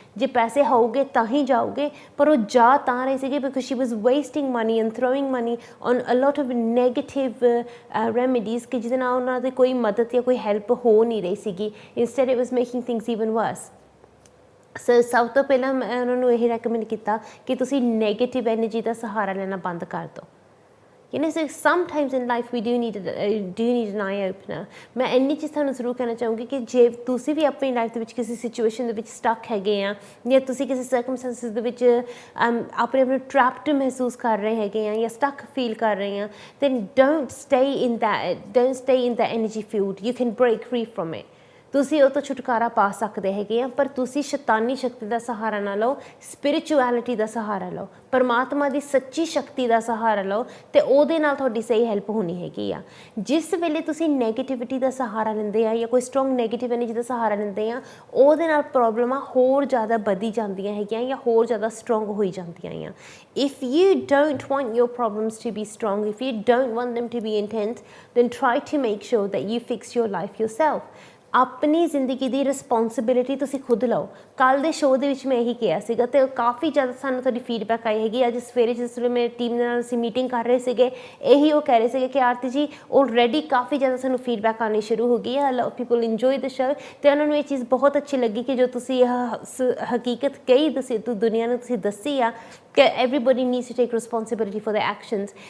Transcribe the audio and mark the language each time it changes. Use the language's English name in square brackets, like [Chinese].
[Punjabi] ਜੇ ਪੈਸੇ ਹੋਊਗੇ ਤਾਂ ਹੀ ਜਾਓਗੇ, ਪਰ ਉਹ ਜਾ ਤਾਂ ਰਹੇ ਸੀਗੇ [English] because she was wasting money and throwing money on a lot of negative remedies [Punjabi] ਕਿ ਜਿਹਦੇ ਨਾਲ ਉਹਨਾਂ ਦੀ ਕੋਈ ਮਦਦ ਜਾਂ ਕੋਈ ਹੈਲਪ ਹੋ ਨਹੀਂ ਰਹੀ ਸੀਗੀ। [English] Instead it was making things even worse. [Punjabi] ਸੋ ਸਭ ਤੋਂ ਪਹਿਲਾਂ ਮੈਂ ਉਹਨਾਂ ਨੂੰ ਇਹ ਰੈਕਮੈਂਡ ਕੀਤਾ ਕਿ ਤੁਸੀਂ ਨੈਗੇਟਿਵ ਐਨਰਜੀ ਦਾ ਸਹਾਰਾ ਲੈਣਾ ਬੰਦ ਕਰ ਦਿਓ। [English] So sometimes in life we do need an eye opener। [Punjabi] ਮੈਂ ਇੰਨੀ ਚੀਜ਼ ਤੁਹਾਨੂੰ ਜ਼ਰੂਰ ਕਹਿਣਾ ਚਾਹੂੰਗੀ ਕਿ ਜੇ ਤੁਸੀਂ ਵੀ ਆਪਣੀ ਲਾਈਫ ਦੇ ਵਿੱਚ ਕਿਸੇ ਸਿਚੁਏਸ਼ਨ ਦੇ ਵਿੱਚ ਸਟਕ ਹੈਗੇ ਆ ਜਾਂ ਤੁਸੀਂ ਕਿਸੇ ਸਰਕਮਸਟੈਂਸਿਸ ਦੇ ਵਿੱਚ ਆਪਣੇ ਆਪ ਨੂੰ ਟਰੈਪਡ ਮਹਿਸੂਸ ਕਰ ਰਹੇ ਹੈਗੇ ਆ ਜਾਂ ਸਟਕ ਫੀਲ ਕਰ ਰਹੇ ਆ, [English] then don't stay in that energy field, you can break free from it। [Punjabi] ਤੁਸੀਂ ਉਹ ਤੋਂ ਛੁਟਕਾਰਾ ਪਾ ਸਕਦੇ ਹੈਗੇ ਆ, ਪਰ ਤੁਸੀਂ ਸ਼ੈਤਾਨੀ ਸ਼ਕਤੀ ਦਾ ਸਹਾਰਾ ਨਾ ਲਓ, ਸਪਿਰਿਚੁਅਲਿਟੀ ਦਾ ਸਹਾਰਾ ਲਓ, ਪਰਮਾਤਮਾ ਦੀ ਸੱਚੀ ਸ਼ਕਤੀ ਦਾ ਸਹਾਰਾ ਲਓ ਅਤੇ ਉਹਦੇ ਨਾਲ ਤੁਹਾਡੀ ਸਹੀ ਹੈਲਪ ਹੋਣੀ ਹੈਗੀ ਆ। ਜਿਸ ਵੇਲੇ ਤੁਸੀਂ ਨੈਗੇਟਿਵਿਟੀ ਦਾ ਸਹਾਰਾ ਲੈਂਦੇ ਆ ਜਾਂ ਕੋਈ ਸਟਰੋਂਗ ਨੈਗੇਟਿਵ ਐਨਰਜੀ ਦਾ ਸਹਾਰਾ ਲੈਂਦੇ ਆ, ਉਹਦੇ ਨਾਲ ਪ੍ਰੋਬਲਮਾਂ ਹੋਰ ਜ਼ਿਆਦਾ ਵਧੀ ਜਾਂਦੀਆਂ ਹੈਗੀਆਂ ਜਾਂ ਹੋਰ ਜ਼ਿਆਦਾ ਸਟਰੋਂਗ ਹੋਈ ਜਾਂਦੀਆਂ ਆ। [English] If you don't want your problems to be strong, if you don't want them to be intense, then try to make sure that you fix your life yourself। [Punjabi] ਆਪਣੀ ਜ਼ਿੰਦਗੀ ਦੀ ਰਿਸਪੋਂਸੀਬਿਲਿਟੀ ਤੁਸੀਂ ਖੁਦ ਲਓ। ਕੱਲ੍ਹ ਦੇ ਸ਼ੋਅ ਦੇ ਵਿੱਚ ਮੈਂ ਇਹੀ ਕਿਹਾ ਸੀਗਾ ਅਤੇ ਕਾਫੀ ਜ਼ਿਆਦਾ ਸਾਨੂੰ ਤੁਹਾਡੀ ਫੀਡਬੈਕ ਆਈ ਹੈਗੀ। ਅੱਜ ਸਵੇਰੇ ਜਿਸ ਵੇਲੇ ਮੇਰੀ ਟੀਮ ਦੇ ਨਾਲ ਅਸੀਂ ਮੀਟਿੰਗ ਕਰ ਰਹੇ ਸੀਗੇ, ਇਹੀ ਉਹ ਕਹਿ ਰਹੇ ਸੀਗੇ ਕਿ ਆਰਤੀ ਜੀ ਆਲਰੇਡੀ ਕਾਫੀ ਜ਼ਿਆਦਾ ਸਾਨੂੰ ਫੀਡਬੈਕ ਆਉਣੀ ਸ਼ੁਰੂ ਹੋ ਗਈ ਹੈ, [English] people enjoy the show, [Punjabi] ਅਤੇ ਉਹਨਾਂ ਨੂੰ ਇਹ ਚੀਜ਼ ਬਹੁਤ ਅੱਛੀ ਲੱਗੀ ਕਿ ਜੋ ਤੁਸੀਂ ਹਕੀਕਤ ਕਹੀ ਤੁਸੀਂ ਦੁਨੀਆ ਨੂੰ ਤੁਸੀਂ ਦੱਸੀ ਆ ਕਿ [English] Everybody needs to take responsibility for the actions.